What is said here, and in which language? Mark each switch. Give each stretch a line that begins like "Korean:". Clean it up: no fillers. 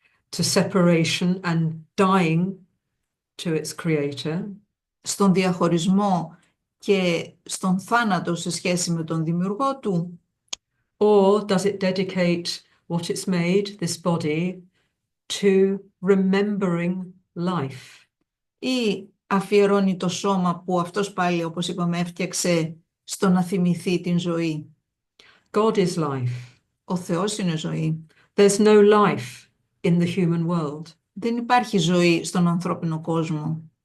English: to separation and dying to its creator,
Greek: στον διαχωρισμό και στον θάνατο σε σχέση με τον δημιουργό του,
English: or does it dedicate what it's made, this body, to remembering life?
Greek: ή αφιερώνει το σώμα που αυτός πάλι, όπως είπαμε, έφτιαξε στο να θυμηθεί την ζωή.
English: God is life.
Greek: Ο Θεός είναι ζωή.
English: There's no life in the human world.
Greek: Δεν υπάρχει ζωή στον ανθρώπινο κόσμο.